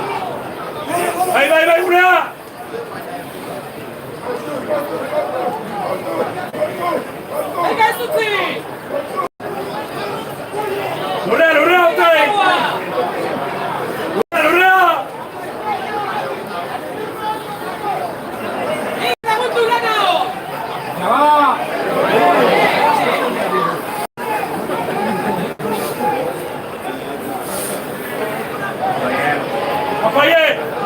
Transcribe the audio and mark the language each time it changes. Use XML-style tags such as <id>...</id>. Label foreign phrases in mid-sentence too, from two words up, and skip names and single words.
<eu>¡Vai, vai, vai,</eu> <es>una! Venga, Susi!</es> <eu>¡Lurra, lurra, usted! ¡Lurra, lurra!</eu> <es>¡Venga, con tu ganado! venga, va. ¡Apoye!</es>